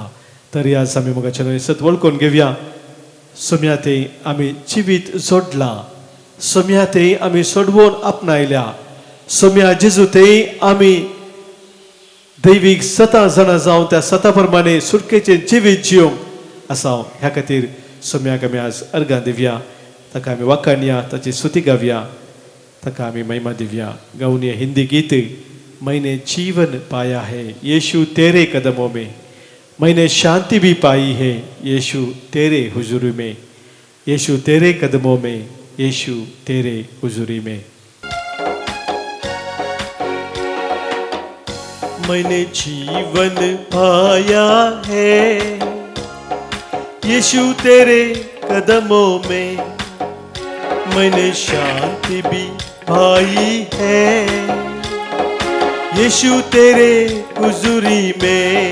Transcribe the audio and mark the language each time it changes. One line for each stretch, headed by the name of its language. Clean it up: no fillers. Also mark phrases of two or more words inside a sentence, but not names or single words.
Konkani: तरी आज आमी मोगाच्या नयसत वळखून घेवया. सोम्या थंय आमी जिवीत जोडलां, सोम्या थंय आमी सोडवून आपणायल्या, सोम्या जेजू थंय आमी दैवीक 7 जाणां जावन त्या 7 प्रमाणे सुटकेचें जिवीत जिवंक आसा. ह्या खातीर सोम्याक आमी आज अर्गां दिवया, ताका आमी वाखाणया, ताची स्तुती गावया, ताका आमी महिमा दिवया. गावन ये हिंदी गीत
Hindi: मैंने जीवन पाया है यीशु तेरे कदमों में, मैंने शांति भी पाई है यीशु तेरे हुजूरी में, यीशु तेरे कदमों में, यीशु तेरे हुजूरी में. मैंने जीवन पाया है यीशु तेरे कदमों में, मैंने शांति भी पाई है यीशु तेरे हुजूरी में.